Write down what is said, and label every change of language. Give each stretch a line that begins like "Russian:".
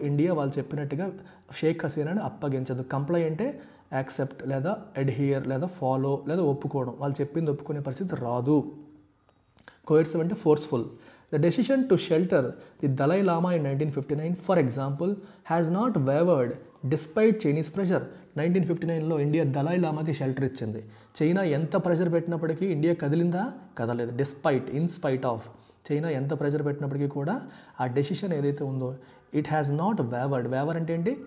Telugu: India వాళ్ళు చెప్పినట్టుగా Sheikh హసీనాని అప్పగించదు. Comply అంటే యాక్సెప్ట్ లేదా అడ్హియర్ లేదా ఫాలో లేదా ఒప్పుకోవడం, వాళ్ళు చెప్పింది ఒప్పుకునే పరిస్థితి రాదు. కోయర్సివ్ అంటే forceful.
English: The decision to shelter the Dalai Lama in 1959, for example, has not wavered despite Chinese pressure.
Telugu: 1959లో India Dhalai లామాకి shelter ఇచ్చింది. చైనా ఎంత pressure పెట్టినప్పటికీ India కదిలిందా? కదలేదు. In spite of China ఎంత ప్రెషర్ పెట్టినప్పటికీ కూడా ఆ డెసిషన్ ఏదైతే ఉందో
English: it has not waver
Telugu: అంటే ఏంటి?